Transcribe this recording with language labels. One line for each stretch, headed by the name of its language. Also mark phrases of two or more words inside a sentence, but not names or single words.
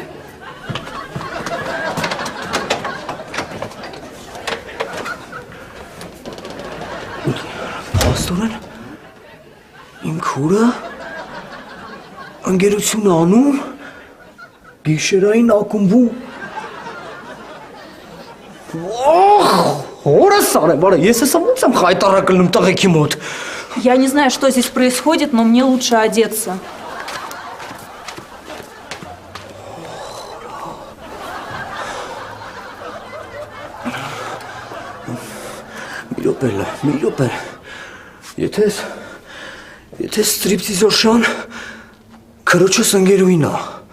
Armenian: Պաստորեն, իմ քուրը ընկերություն անում գիշերային ակումբում։ Հորս արեմ, բարը, ես հեսա ոնց եմ խայտարակլնում տղեքի մոտ։
Russian: Я не знаю, что здесь происходит, но мне лучше одеться.
Armenian: Մի րոպե, եթե ստրիպտիզոր շան քրոջս ընկերուհին է,